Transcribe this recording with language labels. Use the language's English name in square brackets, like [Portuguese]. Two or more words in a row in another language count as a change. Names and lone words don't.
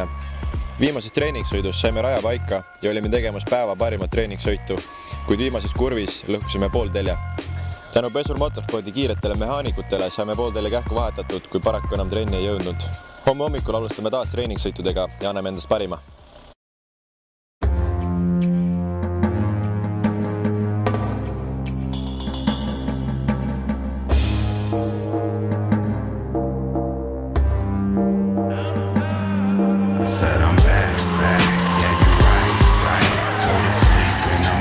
[Estonian] Viimases treeningsõidus saime raja paika ja olime tegemas päeva parimat treeningsõitu, kuid viimases kurvis lõhkusime pooltelja. Tänu Pesur motorspordi kiiretele mehaanikutele saime pooltelja kähku vahetatud, kui paraku enam trenni ei jõudnud. Homme hommikul alustame taas treeningsõitudega ja anname endast parima. [English] Said I'm back, yeah you right, go to sleep in the